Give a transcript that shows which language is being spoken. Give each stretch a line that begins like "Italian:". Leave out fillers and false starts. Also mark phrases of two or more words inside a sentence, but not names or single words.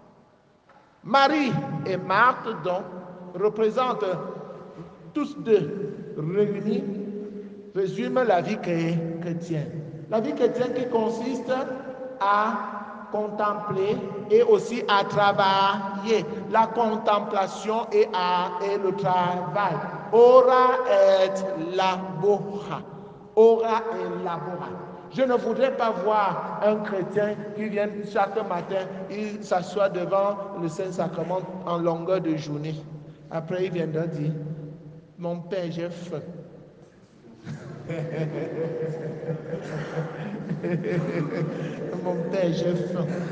French: Marie et Marthe, donc, représentent tous deux réunis, résument la vie chrétienne. La vie chrétienne qui consiste à contempler et aussi à travailler. La contemplation et le travail.
Latin: Ora et labora. Ora et labora.
French: Je ne voudrais pas voir un chrétien qui vient chaque matin, il s'assoit devant le Saint-Sacrement en longueur de journée. Après, il viendra dire, mon père, j'ai faim. Mon père, j'ai faim.